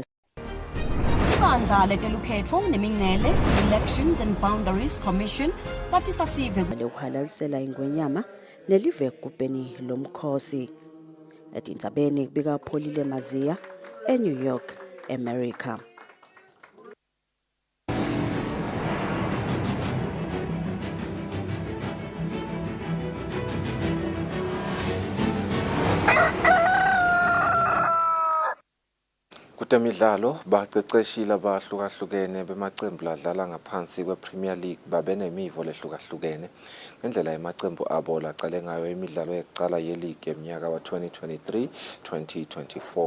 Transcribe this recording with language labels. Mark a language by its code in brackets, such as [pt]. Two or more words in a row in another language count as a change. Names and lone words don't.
[ss] Ibandla letelukhetfo nemingcele Elections and Boundaries Commission bathi sasive ukuhalalisela ingwenyama nelive egubheni lomkhosi. Etindzabeni kubika Pholile Maziya eNew York, America. Kutemidlalo baqeqeshile abahlukahlukene bemaqembu ladlala ngaphansi kwePremier League babenemivo lehlukahlukene ngendlela yamaqembu abo laqale ngayo imidlalo yokuqala yeleague eminyaka wa-2023-2024.